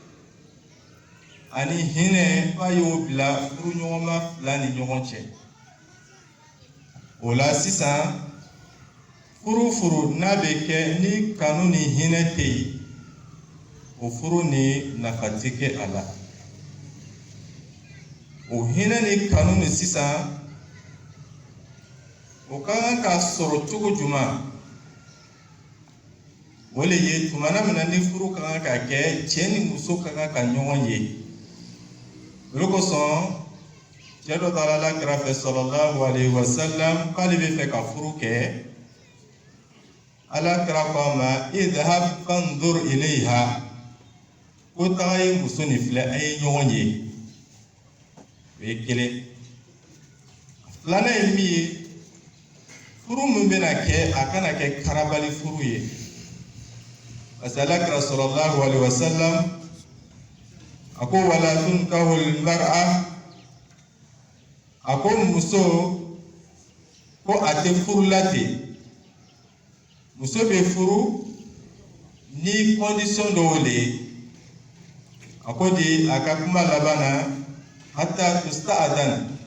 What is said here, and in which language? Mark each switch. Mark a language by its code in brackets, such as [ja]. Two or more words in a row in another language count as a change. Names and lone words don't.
[bm] ani hinɛ fa y'o bila furu ɲɔgɔnma fila ni ɲɔgɔn cɛ o la sisan furu n'a bɛ kɛ ni kanu ni hinɛ tɛ yen o furu ni nafa tɛ kɛ a la o hinɛ ni kanu ni sisan o ka kan ka sɔrɔ cogo jumɛn o le ye tumana min na ni furu ka kan ka kɛ cɛ ni muso ka kan ka ɲɔgɔn ye olu kosɔn cɛ dɔ taara Alakira fɛ [ar] صلى الله عليه وسلم [bm] k'ale bɛ fɛ ka furu kɛ Alakira ko a ma idhab [ar] فانظر إليها [bm] ko taga ye muso ni filɛ a ye ɲɔgɔn ye o ye kelen filanan ye min ye furu min bɛna kɛ a kana kɛ karabali furu ye [fr] parce que [bm] Alakira [ar] صلى الله عليه وسلم [bm] ako [ar] ولا تنكح المرأة [bm] ako muso ko a tɛ furu la ten muso bɛ furu ni condition dɔw le ye a ko di a ka kuma laban na [ar] حتى تستأذن